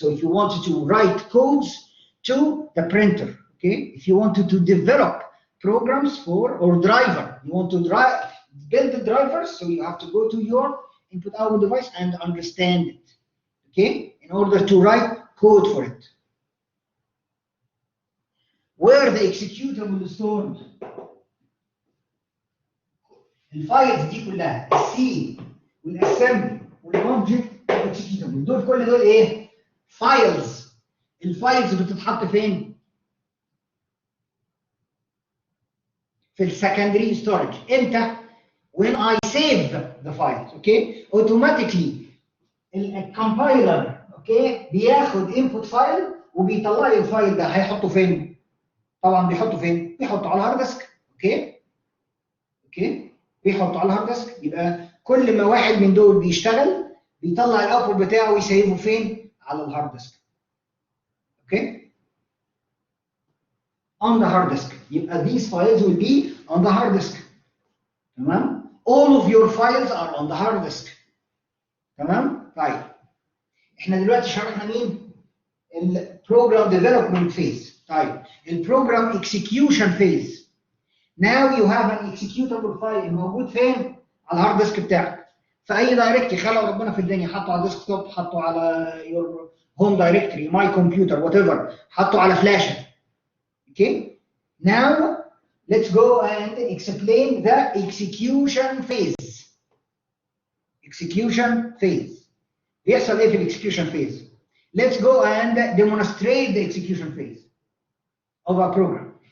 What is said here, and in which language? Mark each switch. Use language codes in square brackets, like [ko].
[en] So if you wanted to write codes to the printer, okay, if you wanted to develop programs for, or driver, you want to build the drivers, so you have to go to your input-output device and understand it, okay, in order to write code for it. Where the executable is stored. [ar] الفايلز دي كلها السي والاسمبلي والاوبجكت والاكسكيوتابل دول ايه؟ فايلز. الفايلز بتتحط فين؟ في السكندري ستورج. امتى؟ [en] when I save the files. okay, automatically [ar] الكمبايلر اوكي بياخد input فايل وبيطلع لي الفايل ده. هيحطه فين؟ طبعا بيحطه فين؟ بيحطه على الهارد ديسك. اوكي بيحطه على الهارد ديسك. يبقى كل ما واحد من دول بيشتغل بيطلع الاوتبوت بتاعه ويسيبه فين؟ على الهارد ديسك. [en] Okay on the hard disk. يبقى these files will be on the hard disk. تمام؟ all of your files are on the hard disk. [ar] تمام؟ طيب احنا دلوقتي شرحنا مين؟ البروجرام ديفلوبمنت فيز. طيب البروجرام اكسكيوشن فيز. [en] Now you have an executable file [ar] موجود فين؟ على الهارد ديسك بتاعك. في اي دايركتري خلق ربنا في الدنيا، حطه على ديسك توب، حطه على [en] your home directory, my computer, whatever، [ar] حطه على فلاشه. [en] Okay? Now let's go and explain the execution phase. Execution phase. [ar] بيحصل ايه في الاكسكيوشن [en] phase؟ Let's go and demonstrate the execution phase of a program.